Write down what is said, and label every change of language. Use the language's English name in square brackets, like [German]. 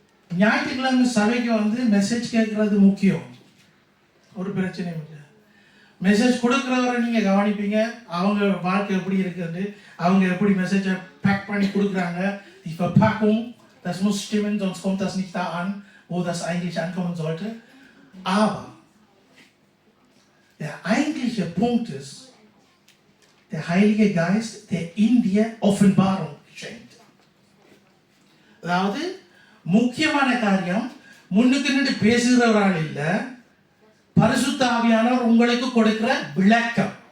[Tamil] ஞாயிற்றுக்கிழமை சபைக்கு வந்து மெசேஜ் கேட்கறது முக்கியம், ஒரு பிரச்சனையும் இல்லை. மெசேஜ் கொடுக்குறவரை நீங்க கவனிப்பீங்க, அவங்க வாழ்க்கை எப்படி இருக்குது, அவங்க எப்படி மெசேஜை பேக் பண்ணி கொடுக்குறாங்க. [German] Die Verpackung, das muss stimmen, sonst kommt das nicht da an, wo das eigentlich ankommen sollte. Aber der eigentliche Punkt ist, der Heilige Geist, der in dir Offenbarung schenkt. [Tamil] அதாவது முக்கியமான காரியம் முன்னுக்கு நின்று பேசுகிறவரால் இல்ல, பரிசுத்த ஆவியானவர் உங்களுக்கு கொடுக்கிற விளக்கம்.